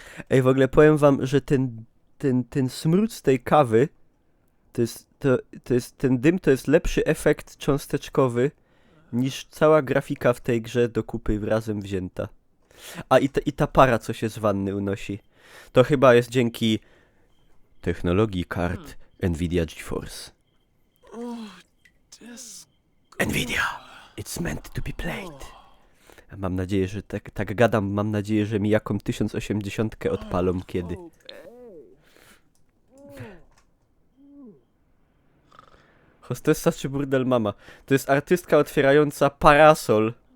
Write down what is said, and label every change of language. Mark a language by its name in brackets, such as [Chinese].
[Polish] Ej, w ogóle powiem wam, że ten smród z tej kawy to jest ten dym to jest lepszy efekt cząsteczkowy niż cała grafika w tej grze do kupy razem wzięta. A i ta para, co się z wanny unosi. To chyba jest dzięki technologii kart Nvidia GeForce. [English] Nvidia, it's meant to be played. [Polish] Mam nadzieję, że tak gadam, mam nadzieję, że mi jaką 1080 odpalą kiedy. Hostessa czy burdel mama? To jest artystka otwierająca parasol.